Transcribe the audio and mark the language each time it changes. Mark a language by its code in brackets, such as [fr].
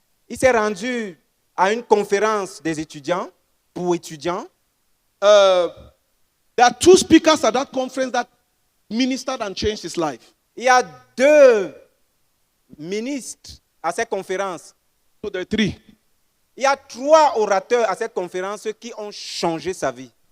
[fr] Il s'est rendu à une conférence des étudiants, pour étudiants. [en] There are 2 speakers at that conference that ministered and changed his life. [fr] Il y a 2 ministres à cette conférence. [en] So there are 3. [fr] Il y a 3 orateurs à cette conférence qui ont changé sa vie.